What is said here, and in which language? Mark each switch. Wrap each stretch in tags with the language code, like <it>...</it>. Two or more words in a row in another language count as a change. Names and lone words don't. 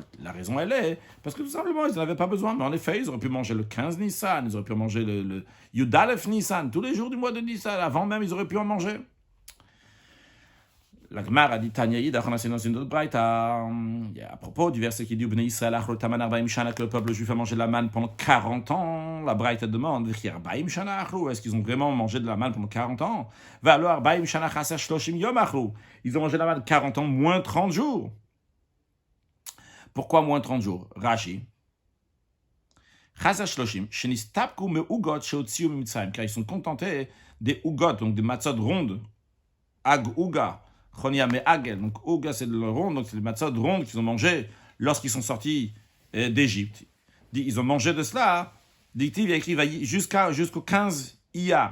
<fr>La raison, elle est, parce que tout simplement, ils n'en avaient pas besoin. Mais en effet, ils auraient pu manger le 15 Nissan, ils auraient pu manger le Yudalef Nissan, tous les jours du mois de Nissan, avant même, ils auraient pu en manger. La Gemara a dit Tanyaïd, on a enseigné dans une autre braïta, à propos du verset qui dit</fr> <he>בני ישראל אכלו את המן ארבעים שנה,</he> <fr>que le peuple juif a mangé de la manne pendant 40 ans. La braïta demande</fr> <he>ארבעים שנה אכלו,</he> <fr>est-ce qu'ils ont vraiment mangé de la manne pendant 40 ans?</fr> <he>Va alors ארבעים שנה חסר שלושים יום אכלו,</he> <fr>ils ont mangé de la manne 40 ans moins 30 jours. Pourquoi moins 30 jours?</fr> <he>Rashi חסר שלושים שנסתפקו מ עוגות שהוציאו מצרים,</he> <fr>car ils sont contentés des ugot, donc des matzot rondes,</fr> <he>עג עוגה.</he> <fr>Donc, Ouga, c'est le rond, donc c'est les matzot rondes qu'ils ont mangé lorsqu'ils sont sortis d'Égypte. Ils ont mangé de cela, dit-il, il a écrit jusqu'au 15 Iyar.</fr>